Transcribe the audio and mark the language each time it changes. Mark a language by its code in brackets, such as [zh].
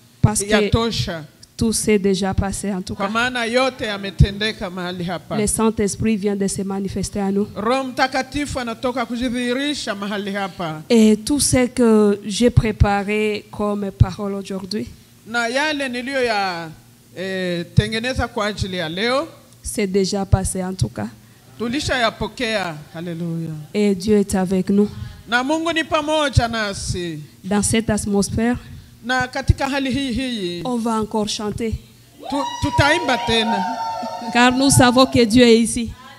[fr] Parce que [sw] yatosha. [fr] tout s'est déjà passé en tout [sw] Kwa [fr] cas. [sw] maana yote yametendeka mahali hapa. [fr] Le Saint-Esprit vient de se manifester à nous. [sw] Roho Mtakatifu anatoka kujidhihirisha mahali hapa. [fr] Et tout ce que j'ai préparé comme parole aujourd'hui, [sw] Na yale niliyo ya tengeneza kwa ajili ya leo [fr] c'est déjà passé en tout cas. [sw] tulisha yapokea. Haleluya. [fr] Et Dieu est avec nous. [sw] Na Mungu ni pamoja nasi. [fr] Dans cette atmosphère, [sw] Na katika hali hii [fr] on va encore chanter. [sw] Tutaimba tena. [fr] Car nous savons que Dieu est ici.